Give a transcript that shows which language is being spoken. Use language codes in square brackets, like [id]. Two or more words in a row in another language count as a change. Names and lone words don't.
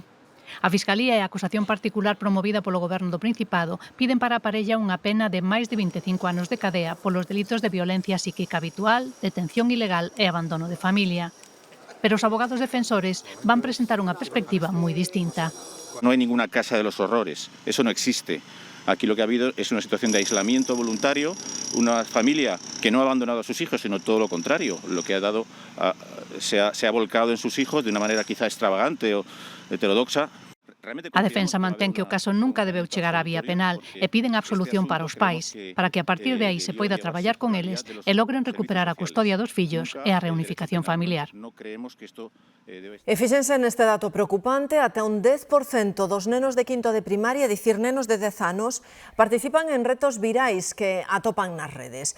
[gl] A Fiscalía e a acusación particular promovida polo Goberno do Principado piden para a parella unha pena de máis de 25 anos de cadea polos delitos de violencia psíquica habitual, detención ilegal e abandono de familia. Pero os abogados defensores van presentar unha perspectiva moi distinta. [es] No hay ninguna casa de los horrores, eso no existe. Aquí lo que ha habido es una situación de aislamiento voluntario, una familia que no ha abandonado a sus hijos, sino todo lo contrario. Lo que ha dado se ha volcado en sus hijos de una manera quizá extravagante o heterodoxa. [gl] A defensa mantén que o caso nunca debeu chegar á vía penal e piden a absolución para os pais, para que a partir de aí se poida traballar con eles e logren recuperar a custodia dos fillos e a reunificación familiar. E fíxense neste dato preocupante, ata un 10% dos nenos de quinto de primaria, é dicir, nenos de 10 anos, participan en retos virais que atopan nas redes.